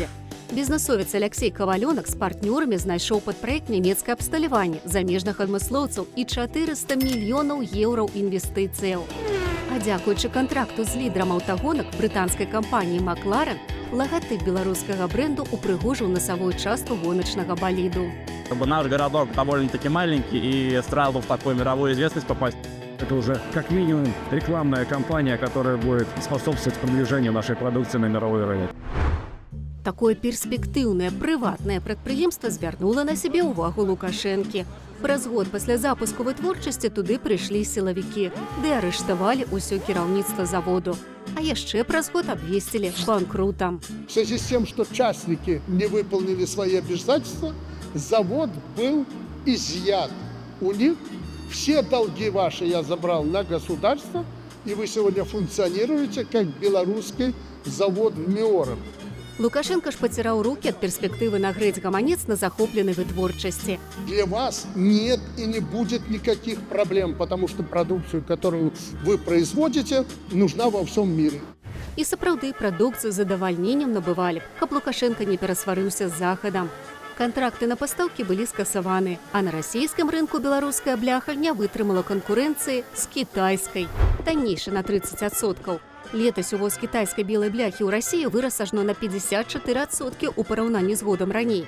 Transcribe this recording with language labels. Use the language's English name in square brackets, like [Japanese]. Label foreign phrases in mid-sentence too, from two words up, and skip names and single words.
[Belarusian] Бізнесовец Алексей Кавалёнак з партнёрамі знайшоў пад праект нямецкае абсталяванне, замежных адмыслоўцаў і 400 мільёнаў еўраў інвестыцыяў. А дзякуючы кантракту з лідарам аўтагонак брытанскай кампаніі «Макларен», лагатып беларускага бренду упрыгожыў насавую частку гоначнага баліду. [Russian] Наш городок довольно-таки маленький, и сразу в такую мировую известность попасть. Это уже как минимум рекламная кампания, которая будет способствовать продвижению нашей продукции на мировой рынок. [Belarusian] Такое перспектыўнае прыватнае прадпрыемства звярнула на сябе ўвагу Лукашэнкі. Праз год пасля запуску вытворчасці туды прыйшлі сілавікі, ды арыштавалі ўсё кіраўніцтва заводу. А яшчэ праз год абвесцілі банкрутам. [Russian] В связи с тем, что частники не выполнили свои обязательства, завод был изъят. У них все долги ваши я забрал на государство, и вы сегодня функционируете как белорусский завод в Мёрах. [Belarusian] Лукашенко ж паціраў рукі ад перспектывы нагрэць гаманец на захопленай вытворчасці. [Russian] Для вас нет и не будет никаких проблем, потому что продукцию, которую вы производите, нужна во всем мире. [Belarusian] І сапраўды прадукцыю з задавальненнем набывалі, каб Лукашенко не перасварыўся з захадам. Кантракты на пастаўкі былі скасаваны, а на расійскім рынку беларуская бляха не вытрымала канкурэнцыі з кітайскай, таннейшай на 30%. Летась увоз кітайскай белай бляхі ў Расіі вырас ажно на 54% у параўнанні з годам раней.